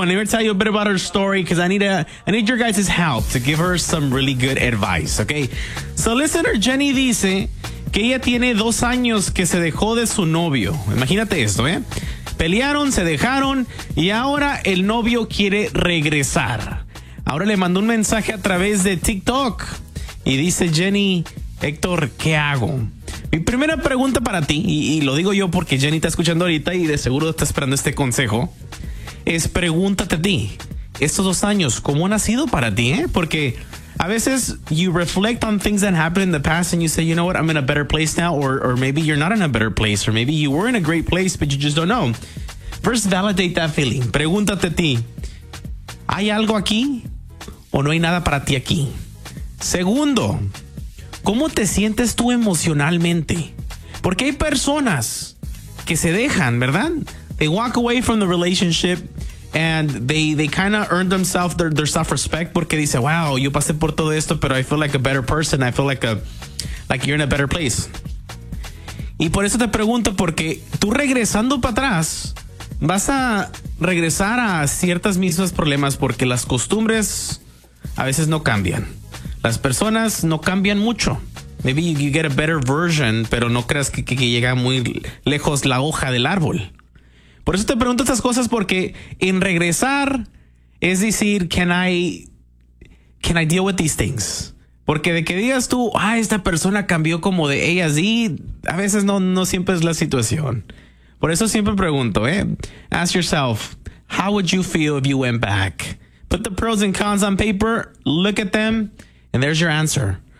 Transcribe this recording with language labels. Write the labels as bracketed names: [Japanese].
[English] And let me tell you a bit about her story, because I need your guys' help to give her some really good advice, okay? So listener [Spanish] Jenny dice que ella tiene 2 años que se dejó de su novio. Imagínate esto, ¿eh? Pelearon, se dejaron, y ahora el novio quiere regresar. Ahora le mandó un mensaje a través de TikTok, y dice Jenny, Hector, ¿qué hago? Mi primera pregunta para ti, y lo digo yo porque Jenny está escuchando ahorita y de seguro está esperando este consejo, es pregúntate a ti, estos 2 años, ¿cómo han sido para ti? Porque a veces [English] you reflect on things that happened in the past and you say, you know what, I'm in a better place now, or maybe you're not in a better place, or maybe you were in a great place, but you just don't know. First, validate that feeling. [Spanish] Pregúntate a ti, ¿hay algo aquí o no hay nada para ti aquí? Segundo, ¿cómo te sientes tú emocionalmente? Porque hay personas que se dejan, ¿verdad? [English] They walk away from the relationship and they kind of earn themselves their self-respect [Spanish] porque dice, wow, yo pasé por todo esto, pero [English] I feel like a better person. I feel like you're in a better place. [Spanish] Y por eso te pregunto, porque tú regresando para atrás, vas a regresar a ciertas mismas problemas porque las costumbres a veces no cambian. Las personas no cambian mucho. [English] Maybe you get a better version, [Spanish] pero no creas que llega muy lejos la hoja del árbol. Por eso te pregunto estas cosas, porque en regresar es decir, [English] can I deal with these things? [Spanish] Porque de que digas tú, esta persona cambió como de A a Z, a veces no siempre es la situación. Por eso siempre pregunto, [English] ask yourself, how would you feel if you went back? Put the pros and cons on paper, look at them, and there's your answer.